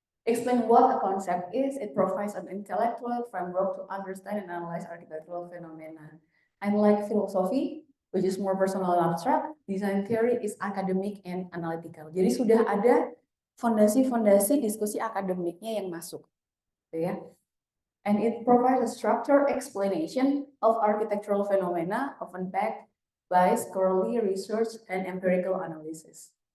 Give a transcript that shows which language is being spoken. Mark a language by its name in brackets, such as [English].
[English] Explain what a concept is, it provides an intellectual framework to understand and analyze architectural phenomena. Unlike philosophy, which is more personal and abstract, design theory is academic and analytical. [Indonesian] Jadi sudah ada fondasi-fondasi diskusi akademiknya yang masuk. Gitu ya. [English] And it provides a structured explanation of architectural phenomena, often backed by scholarly research and empirical analysis.